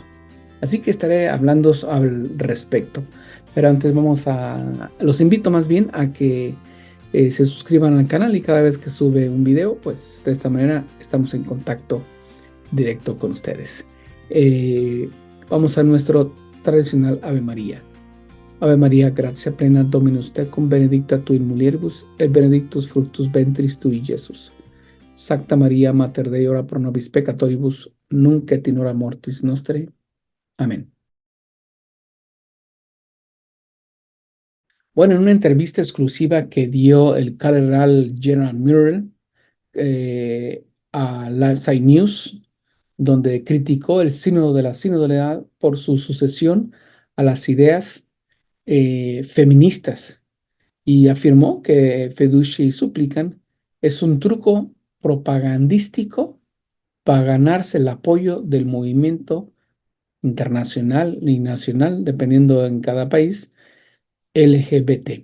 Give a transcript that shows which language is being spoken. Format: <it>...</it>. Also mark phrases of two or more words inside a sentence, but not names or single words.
<es>Así que estaré hablando al respecto. Pero antes los invito más bien a que se suscriban al canal y cada vez que sube un video, pues de esta manera estamos en contacto directo con ustedes. Eh, Vamos a nuestro tradicional Ave María.</es> <la>Ave María, gracia plena, Dominus tecum, benedicta tu in mulieribus, et benedictus fructus ventris tui, Jesús. Sancta María, Mater Dei, ora pro nobis peccatoribus, nunc et in hora mortis nostre.</la> <es>Amén. Bueno, en una entrevista exclusiva que dio el cardenal General Murrell a Lanside News, donde criticó el sínodo de la sinodalidad por su sucesión a las ideas feministas y afirmó que Fiducia Supplican es un truco propagandístico para ganarse el apoyo del movimiento internacional y nacional, dependiendo en cada país, LGBT.</es>